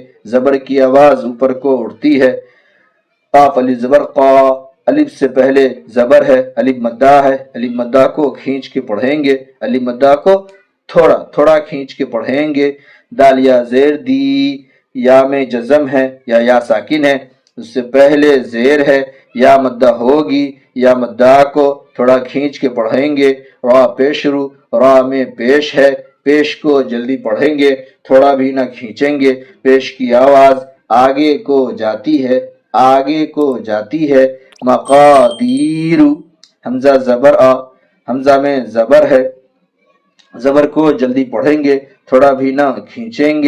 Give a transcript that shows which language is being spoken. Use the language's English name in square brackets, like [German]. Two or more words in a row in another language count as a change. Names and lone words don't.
[Urdu] زبر کی آواز اوپر کو اٹھتی ہے. قاف الف زبر قا الف سے پہلے زبر ہے، الف مدہ ہے، الف مدہ کو کھینچ کے پڑھیں گے، الف مدہ کو تھوڑا تھوڑا کھینچ کے پڑھیں گے. دال یا زیر دی یا میں جزم ہے یا ساکن ہے، اس سے پہلے زیر ہے، یا مدہ ہوگی، یا مدہ کو تھوڑا کھینچ کے پڑھیں گے. را پیش رو را میں پیش ہے، پیش کو جلدی پڑھیں گے، تھوڑا بھی نہ کھینچیں گے. پیش کی آواز آگے کو جاتی ہے، آگے کو جاتی ہے. مقادیر حمزہ زبر آ حمزہ میں زبر ہے، زبر کو جلدی پڑھیں گے، تھوڑا بھی نہ کھینچیں گے.